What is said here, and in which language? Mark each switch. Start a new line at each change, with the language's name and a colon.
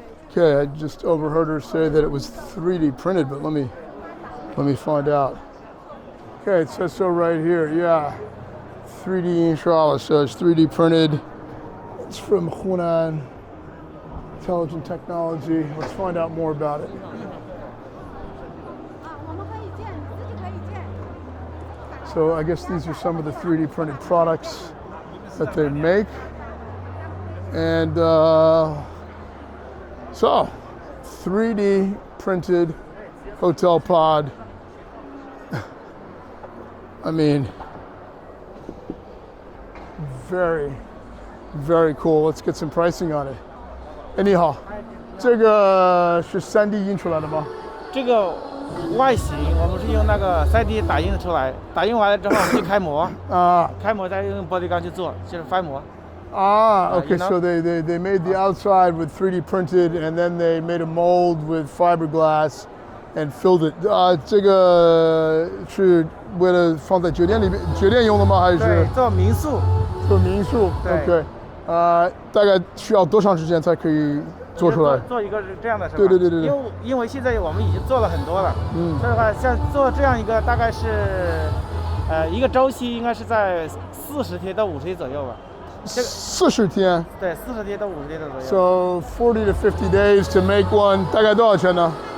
English: Okay, I just overheard her say that it was 3D printed, but let me find out. Okay, it says so right here. Yeah, 3D inshallah. So it's 3D printed. It's from Hunan Intelligent Technology. Let's find out more about it.
Chinese: 啊，我们可以建，自己可以建。
English: So I guess these are some of the 3D printed products that they make. And so 3D printed hotel pod. I mean, very, very cool. Let's get some pricing on it.
Chinese: 哎，你好，这个是3D 印出来的吗？这个外形我们是用那个3D 打印出来，打印完了之后我们去开模，开模再用玻璃钢去做，就是翻模。
English: Okay, you know? so they made the outside with 3D printed, and then they made a mold with fiberglass and filled it.
Chinese: 这个是为了放在酒店里面，酒店用的吗？还是对，做民宿。做民宿？对。 OK，大概需要多长时间才可以做出来？做一个这样的是吧？对。因为现在我们已经做了很多了，所以的话，像做这样一个大概是，一个周期应该是在40天到50天左右吧。 40天。对，40天到50天的左右。
English: So 40 to 50 days to make one，
Chinese: 大概多少钱呢？